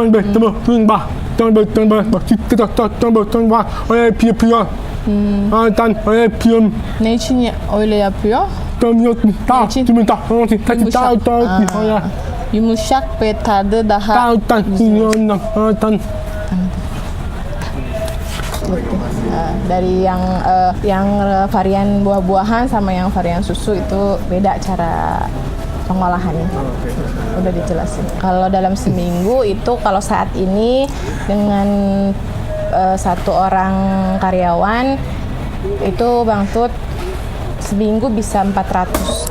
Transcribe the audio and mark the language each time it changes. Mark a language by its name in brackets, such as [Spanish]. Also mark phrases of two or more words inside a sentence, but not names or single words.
[Turkish] Bak dönbe. Öyle yapıyor. Öyle yapıyorum. Ne için öyle yapıyor? Yumuşak. Yumuşak ve tadı daha güzel. [Indonesian] Dari yang varian buah-buahan sama yang varian susu itu beda cara pengolahannya. Udah dijelasin. Kalau dalam seminggu itu kalau saat ini dengan satu orang karyawan itu Bang Tut seminggu bisa 400.